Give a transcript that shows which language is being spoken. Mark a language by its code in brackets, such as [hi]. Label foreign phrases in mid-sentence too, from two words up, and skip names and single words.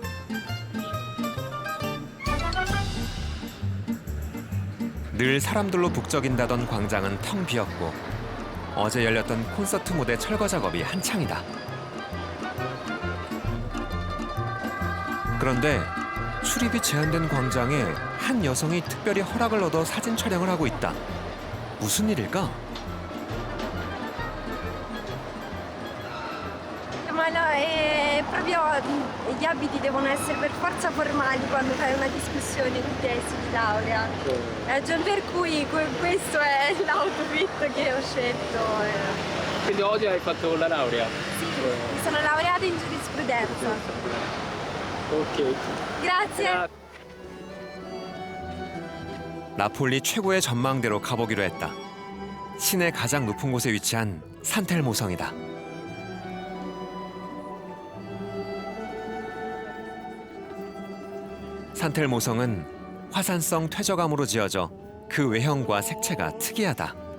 [ko] 늘 사람들로 북적인다던 광장은 텅 비었고 어제 열렸던 콘서트 무대 철거 작업이 한창이다. 그런데 출입이 제한된 광장에 한 여성이 특별히 허락을 얻어 사진 촬영을 하고 있다. 무슨 일일까? [it] Ma no, proprio gli abiti devono essere per forza formali quando fai una discussione di tesi di laurea. Ragion per cui questo è l'outfit che ho scelto. Quindi oggi hai fatto la laurea? Sì, mi sono laureata in giurisprudenza. Ok. Grazie. [ko] 나폴리 최고의 전망대로 가보기로 했다. 시내 가장 높은 곳에 위치한 산텔모성이다. 산텔모성은 화산성 퇴적암으로 지어져 그 외형과 색채가 특이하다.